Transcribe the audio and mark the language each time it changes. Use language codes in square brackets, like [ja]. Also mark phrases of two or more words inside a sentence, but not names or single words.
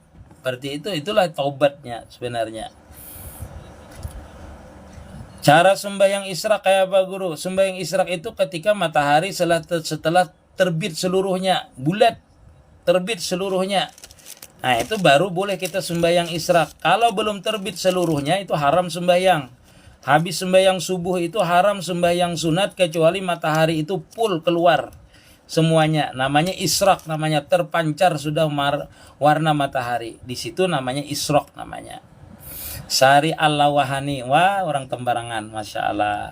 [id] Seperti itu, itulah taubatnya sebenarnya. Cara sembahyang isyraq kayak apa guru? Sembahyang isyraq itu ketika matahari setelah terbit seluruhnya, bulat terbit seluruhnya. Nah itu baru boleh kita sembahyang isyraq. Kalau belum terbit seluruhnya itu haram sembahyang. Habis sembahyang subuh itu haram sembahyang sunat kecuali matahari itu full keluar semuanya. Namanya isyraq, namanya terpancar sudah warna matahari. Di situ namanya isyraq namanya. Sari Al-Lawahani, wah orang Tembarangan, [ar] ما شاء الله.